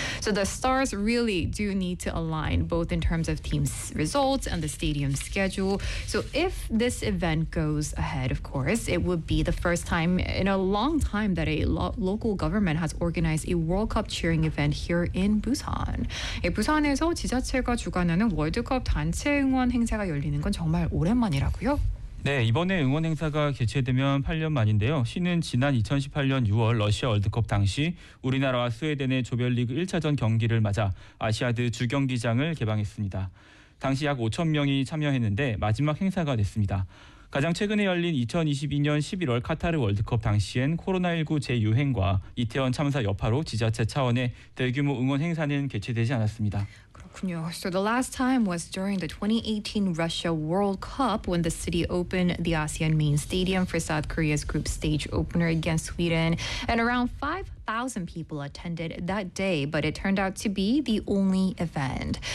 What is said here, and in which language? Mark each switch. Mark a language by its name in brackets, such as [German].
[English] So the stars really do need to align both in terms of team's results and the stadium's schedule. So if this event goes ahead, of course, it would be the first time in a long time that a local government has organized a World Cup cheering event here in Busan. [Korean] 예, 부산에서 지자체가 주관하는 월드컵 단체 응원 행사가 열리는 건 정말 오랜만이라고요. 네, 이번에 응원 행사가 개최되면 8년 만인데요. 시는 지난 2018년 6월 러시아 월드컵 당시 우리나라와 스웨덴의 조별리그 1차전 경기를 맞아 아시아드 주경기장을 개방했습니다. 당시 약 5천 명이 참여했는데 마지막 행사가 됐습니다. 가장 최근에 열린 2022년 11월 카타르 월드컵 당시엔 코로나19 재유행과 이태원 참사 여파로 지자체 차원의 대규모 응원 행사는 개최되지 않았습니다. 그렇군요. 그렇군요. [English] So the last time was during the 2018 Russia World Cup when the city opened the ASEAN main stadium for South Korea's group stage opener against Sweden. And around 5,000 people attended that day, but it turned out to be the only event.